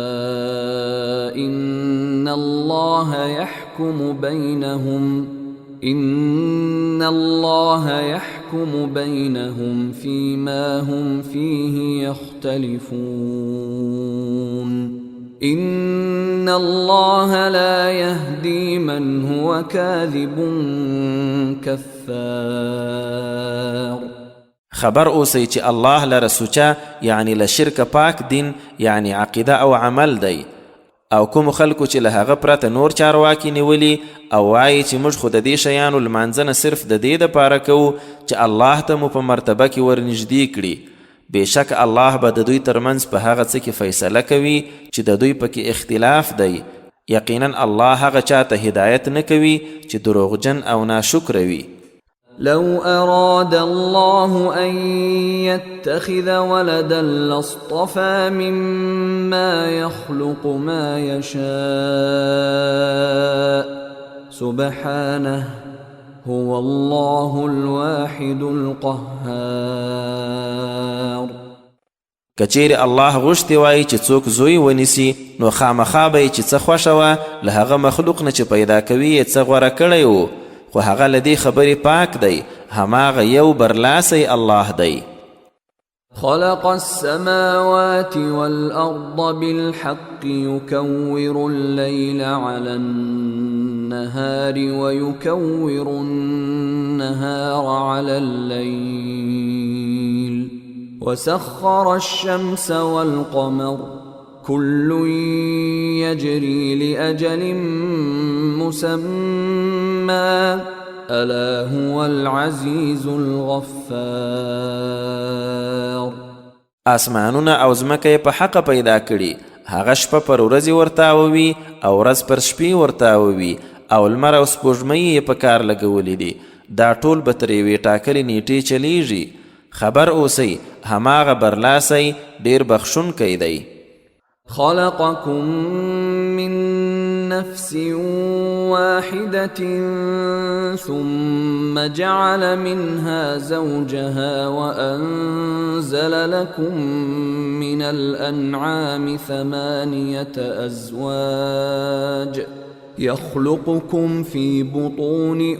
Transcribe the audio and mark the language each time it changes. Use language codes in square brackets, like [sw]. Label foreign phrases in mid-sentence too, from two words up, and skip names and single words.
[ar] إن الله يحكم بينهم فيما هم فيه يختلفون إن الله لا يهدي من هو كاذب كفار. [ps] خبر اوسئ چې الله لره سوچه یعنی له شرک پاک دین یعنی عقیده او عمل دی او کوم خلکو چې له هغه پرته نور چارواکي نیولي او وایي چې موږ خو د دې شیانو لمانځنه صرف د دې دپاره کوو چې الله ته مو په مرتبه کې ورنږدې کړي. بېشک الله به د دوی ترمنځ په هغه څه کې فیصله کوي چې د دوی پکې اختلاف دی. یقینا الله هغه چاته هدایت نه کوي چې دروغجن او ناشکره وي. [ar] لو أراد الله أن يتخذ ولدا لاصطفى مما يخلق ما يشاء سبحانه هو الله الواحد القهار. [ps] کچیر الله غوښتي وای چې څوک زوی ونیسي نو خامخا به چې څه خوښه وه له هغه مخلوق نه چې پیدا کوي یې څه غوره کړی و خو هغه له دې خبرې پاک دی، هماغه یو برلاسی الله دی. [ar] خلق السماوات والأرض بالحق يكور الليل على النهار ويكور النهار على الليل وسخر الشمس والقمر كل يجري لأجل مسمى ألا هو العزيز الغفار. [ps] آسمانونه او ځمکه په حق پیدا کړي، هغه شپه پر ورځې ورتاووي او ورځ پر شپې ورتاووي او لمر او سپوږمۍ یې په کار لګولي دي. دا ټول به تر یوې ټاکلې نیټې چلیږي. خبر اوسئ، هماغه برلاسی ډیر بخښونکی دی. [ar] خلقكم من نفس واحدة ثم جعل منها زوجها وأنزل لكم من الأنعام 8 أزواج يخلقكم في بطون